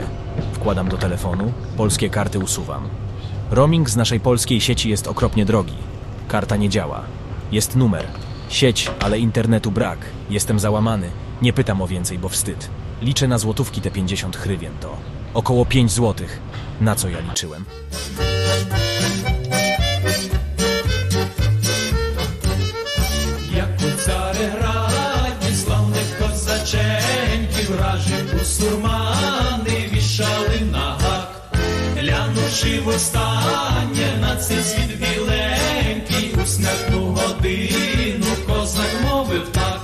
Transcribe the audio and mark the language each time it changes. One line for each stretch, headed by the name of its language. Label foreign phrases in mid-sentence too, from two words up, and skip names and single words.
Polish: Wkładam do telefonu, polskie karty usuwam. Roaming z naszej polskiej sieci jest okropnie drogi. Karta nie działa. Jest numer. Sieć, ale internetu brak. Jestem załamany. Nie pytam o więcej, bo wstyd. Liczę na złotówki, te 50 hrywien to około 5 złotych. Na co ja liczyłem?
Ukrainian: Як у Цареграді славних козаченьків вражі бусурмани вішали на гак. Глянувши востаннє на цей світ біленький, у смертну годину козак мовив так.